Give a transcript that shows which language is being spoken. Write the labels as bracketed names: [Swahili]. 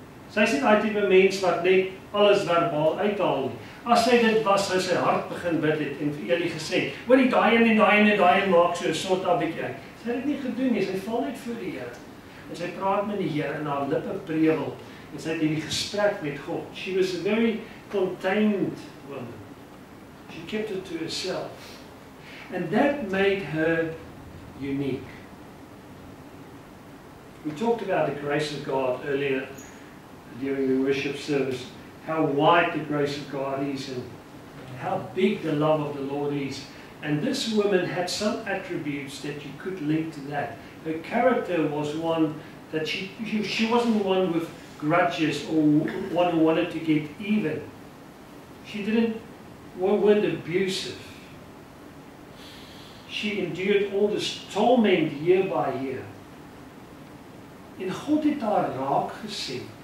[Afrikaans] Sy is nie daai tipe mens wat net alles verbaal uithaal nie. As sy dit was, sou sy hart begin bid het en vir Eli gesê, hoor die daai en daai en maak so 'n soort af bietjie uit. Sy het dit nie gedoen nie, sy val net voor die Here. En sy praat met die Here en haar lippe prewel. En sy het hierdie gesprek met God. [English] She was a very contained woman. She kept it to herself. And that made her unique. We talked about the grace of God earlier during the worship service, how wide the grace of God is and how big the love of the Lord is. And this woman had some attributes that you could link to that. Her character was one that she wasn't one with grudges or one who wanted to get even. She weren't abusive. She endured all this torment year by year. [Afrikaans] En God het haar raak gesien.